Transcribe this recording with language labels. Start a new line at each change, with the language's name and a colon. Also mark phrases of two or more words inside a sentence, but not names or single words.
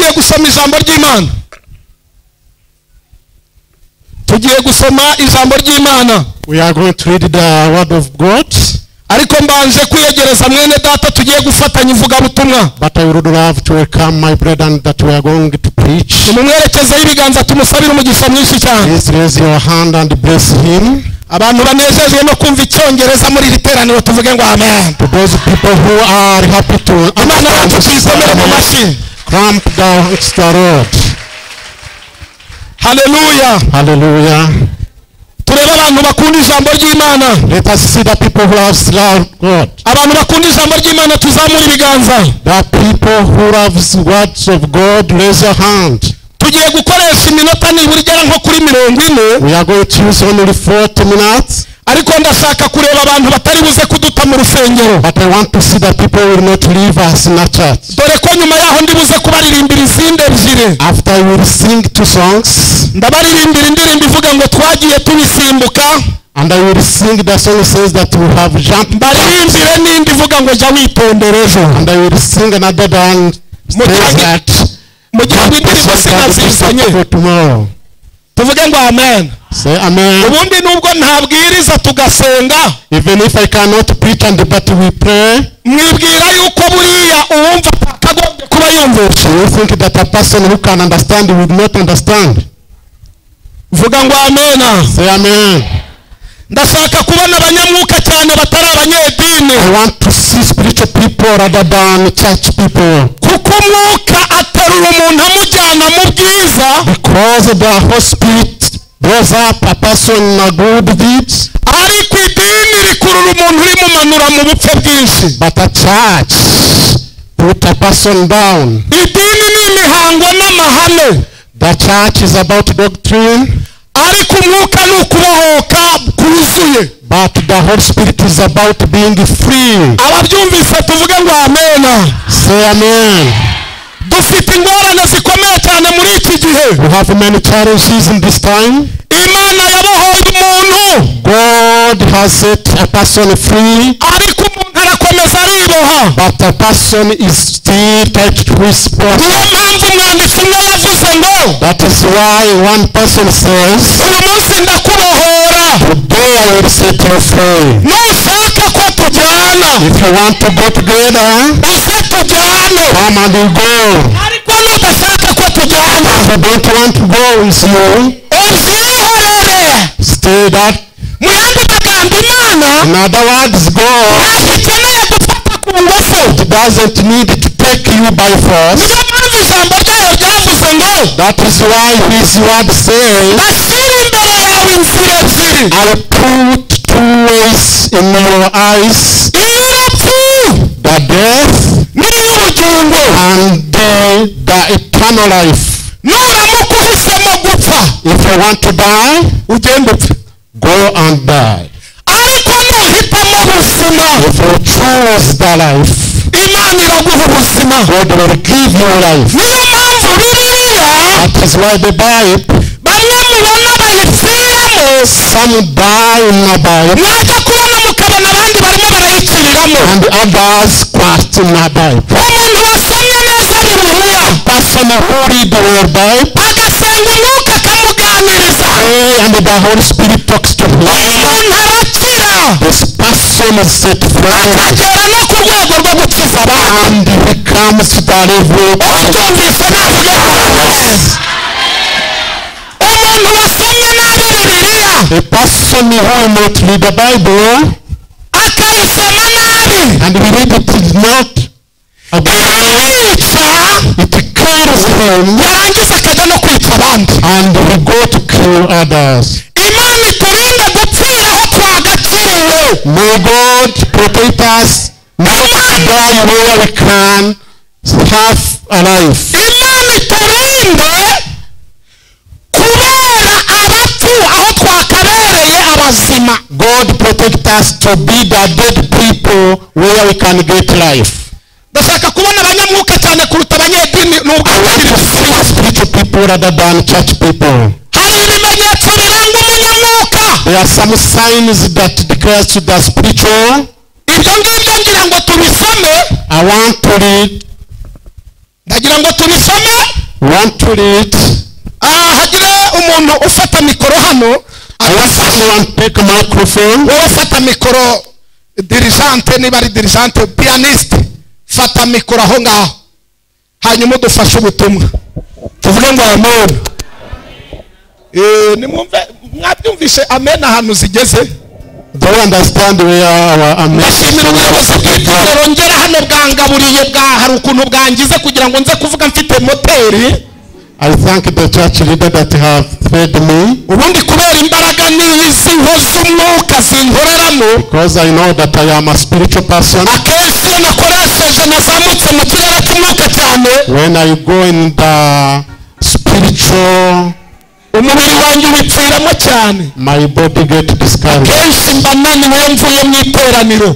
Kinyarwanda: gusoma ijambo ry'Imana. Tugiye gusoma ijambo ry'Imana.
English: We are going to read the word of God.
Kinyarwanda: Ariko mbanje kwiyegereza mwene data tugiye gufatanya ivuga butumwa.
English: But I would love to welcome my brethren that we are going to preach.
Kinyarwanda: Mumwerekeze ibiganza tumusabira umugisha mwinshi cyane.
English: Please raise your hand and bless him.
Kinyarwanda: Abantu banezezwe no kumva icyongereza muri literaniro tuvuge ngo amen.
English: To those people who are happy to
Kinyarwanda: Imana yacu tuyisomere mu mashyi.
English: Clamp down the Lord. Hallelujah. Hallelujah.
Kinyarwanda: Tureba abantu bakunda ijambo ry'Imana.
English: Let us see the people who have loved God.
Kinyarwanda: Abantu bakunda ijambo ry'Imana tuzamura ibiganza.
English: The people who love the words of God, raise your hand.
Kinyarwanda: Tugiye gukoresha iminota nibura igera nko kuri 40.
English: We are going to use only 40 minutes.
Kinyarwanda: Ariko ndashaka kureba abantu batari buze kuduta mu rusengero.
English: But I want to see that people will not leave us in a church.
Kinyarwanda: Dore ko nyuma yaho ndi buze kubaririmbira izindi ebyiri.
English: After I will sing 2 songs.
Kinyarwanda: Ndabaririmbira indirimbo ivuga ngo twagiye tubisimbuka.
English: And I will sing the song says that we have jumped.
Kinyarwanda: Baririmbire n'indi ivuga ngo jya witondera ejo.
English: And I will sing another one says that
Kinyarwanda: mu gihe indirimbo sinazizanye
English: for tomorrow.
Kinyarwanda: Tuvuge ngo amen.
English: Say amen.
Kinyarwanda: Ubundi nubwo ntabwiriza tugasenga.
English: Even if I cannot preach and but we pray.
Kinyarwanda: Mwibwira yuko buriya uwumva akagombye kuba yumvisha.
English: You think that a person who can understand will not understand?
Kinyarwanda: Vuga ngo amen.
English: Say amen.
Kinyarwanda: Ndashaka kubona abanyamwuka cyane batari abanyedini.
English: I want to see spiritual people rather than church people.
Kinyarwanda: Kuko umwuka aterura umuntu amujyana mu bwiza.
English: Because the Holy Spirit draws up a person in good deeds.
Kinyarwanda: Ariko idini rikurura umuntu rimumanura mu bupfe bwinshi.
English: But a church put a person down.
Kinyarwanda: Idini ni imihango n'amahame.
English: The church is about doctrine.
Kinyarwanda: Ariko umwuka ni ukubohoka kuzuye.
English: But the Holy Spirit is about being free.
Kinyarwanda: Ababyumvise tuvuge ngo amen.
English: Say amen.
Kinyarwanda: Dufite ingorane zikomeye cyane muri iki gihe.
English: We have many challenges in this time.
Kinyarwanda: Imana yabohoye umuntu.
English: God has set a person free.
Kinyarwanda: Ariko umuntu arakomeza ariboha.
English: But a person is still tied to his body.
Kinyarwanda: Niyo mpamvu umwanditsi umwe yavuze ngo.
English: That is why one person says,
Kinyarwanda: uyu munsi ndakubohora.
English: today I will set you free.
Kinyarwanda: Nushaka ko tujyana.
English: If you want to go together,
Kinyarwanda: uze tujyane.
English: come and you go.
Kinyarwanda: Ariko nudashaka ko tujyana.
English: If you don't want to go with you,
Kinyarwanda: uzihorere.
English: stay that.
Kinyarwanda: Mu yandi magambo Imana.
English: In other words, God
Kinyarwanda: ntikeneye gufata ku ngufu.
English: doesn't need to take you by force.
Kinyarwanda: Niyo mpamvu ijambo ryayo ryavuze ngo.
English: That is why his word says,
Kinyarwanda: ndashyira imbere yawe inzira ebyiri.
English: I'll put 2 ways in your eyes.
Kinyarwanda: Iy'urupfu.
English: The death
Kinyarwanda: n'iy'ubugingo.
English: and the eternal life.
Kinyarwanda: Nuramuka uhisemo gupfa.
English: If you want to die,
Kinyarwanda: ugende upfe.
English: go and die.
Kinyarwanda: Ariko nuhitamo ubuzima.
English: If you choose the life,
Kinyarwanda: Imana iraguha ubuzima.
English: God will give you life.
Kinyarwanda: Niyo mpamvu Bibiliya.
English: That is why the Bible,
Kinyarwanda: bamwe mubona bayipfiramo.
English: some die in the Bible
Kinyarwanda: mwajya kubona mukabona abandi barimo barayikiriramo.
English: and others quite in the Bible.
Kinyarwanda: Umuntu wasomye neza Bibiliya.
English: Person who read the word Bible,
Kinyarwanda: agasenga umwuka akamuganiriza.
English: and the Holy Spirit talks to him.
Kinyarwanda: umuntu arakira.
English: This person is set free
Kinyarwanda: akagera no ku rwego rwo gukiza abandi.
English: and he comes to the level of
Kinyarwanda: ubyumvise navuge umuntu wasomye nabi Bibiliya.
English: a person who will not read the Bible
Kinyarwanda: akayisoma nabi.
English: and we read it is not a
Kinyarwanda: yica.
English: it kills him
Kinyarwanda: yarangiza akajya no kwica abandi.
English: and we go to kill others.
Kinyarwanda: Imana iturinde gupfira aho twagakiriwe.
English: May God protect us not to die where we can have a life.
Kinyarwanda: Imana iturinde kubera abapfu aho twakabereye abazima.
English: God protect us to be the dead people where we can get life.
Kinyarwanda: Ndashaka kubona abanyamwuka cyane kuruta abanyedini n'ubwo
English: Spiritual people rather than church people.
Kinyarwanda: hari ibimenyetso biranga umunyamwuka.
English: There are some signs that declares to the spiritual.
Kinyarwanda: ibyo ngibyo ngira ngo tubisome.
English: I want to read.
Kinyarwanda: ndagira ngo tubisome.
English: want to lead.
Kinyarwanda: hagire umuntu ufata mikoro hano.
English: I want someone to take a microphone.
Kinyarwanda: wowe fata mikoro dirigente, niba ari dirigente, pianiste, fata mikoro aho ngaho hanyuma udufashe ubutumwa tuvuge ngo amen. Nimwumve mwabyumvishe amen ahantu zigeze.
English: Do you understand where our amen?
Kinyarwanda: Ndashimira ubuyobozi bw'itorero ngera hano bwangaburiye hari ukuntu bwangize kugira ngo nze kuvuga mfite moteri.
English: I thank the church leader that have fed me.
Kinyarwanda: Ubundi kubera imbaraga n'izi z'umwuka zinkoreramo.
English: Because I know that I am a spiritual person.
Kinyarwanda: Akenshi nakoresheje nazamutse mu kirere cy'umwuka cyane.
English: When I go in the spiritual,
Kinyarwanda: umubiri wanjye wipfiramo cyane.
English: my body get discouraged.
Kinyarwanda: Akenshi mba naniwe mvuye mu iteraniro.